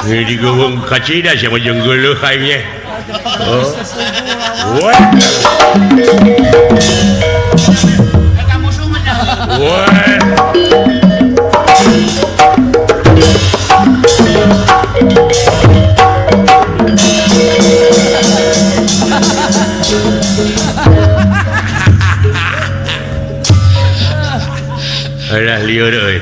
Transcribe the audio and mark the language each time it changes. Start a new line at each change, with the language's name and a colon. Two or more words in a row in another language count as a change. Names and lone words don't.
Sundanese: Ini digawang kacida sama jeung geuleuh kayaknya.
English: Oh. What? What?
Sundanese: Alah lieur euy.